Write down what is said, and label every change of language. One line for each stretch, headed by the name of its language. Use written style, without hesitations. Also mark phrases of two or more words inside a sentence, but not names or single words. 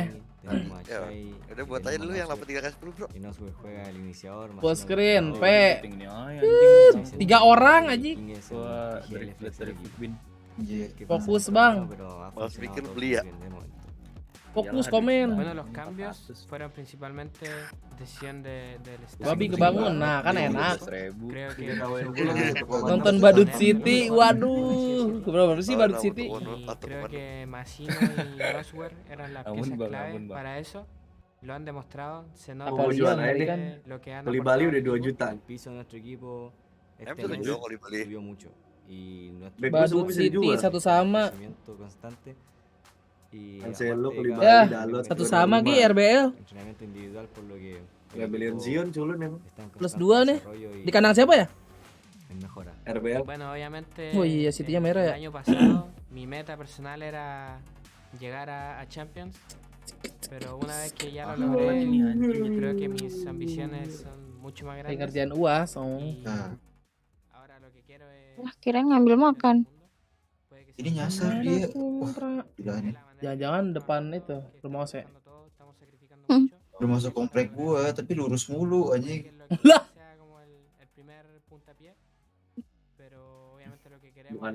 Indonesian: Ya, udah buat aja dulu yang 83 Bro.
English: Full screen,
Indonesian: P. 3 orang aja. Gua dari Queen. Fokus bang. Mas pikir beli ya. Fokus komen.
Spanish: Bueno, los cambios fueron principalmente decisión del staff.
Indonesian: Babi kebangun, nah kan enak.
Spanish: Creo que
Indonesian: Nonton Badut City, waduh. Berapa sih Badut City?
Spanish: Creo que Masino y Roswell eran la pieza clave para eso. Lo han demostrado, se nota lo que han
Indonesian: Beli Bali udah 2 juta. Em jual kali beli. Badut City satu sama. Cancelo, Koulibaly, Ya, Dalot, satu sama Gi RBL. Ya beliin Zion culun emang. Plus 2 nih. Di kandang siapa ya? RBL.
Spanish: Bueno, obviamente
Indonesian: Oh iya, City-nya merah ya.
Spanish: el año pasado mi meta personal era llegar a Champions, pero una vez que ya lo logré, yo creo que mis ambiciones son mucho más
Indonesian: Kayak
Spanish: grandes.
Indonesian: ngerjain UAS, oh.
Spanish: Ahora lo que quiero es
Indonesian: Lah, kirain ngambil makan. Ini nyasar dia. Wah, gila nih. Jangan-jangan depan itu rumah OSE. Udah masuk komplek gua, tapi lurus mulu anjing. Lah. Bukan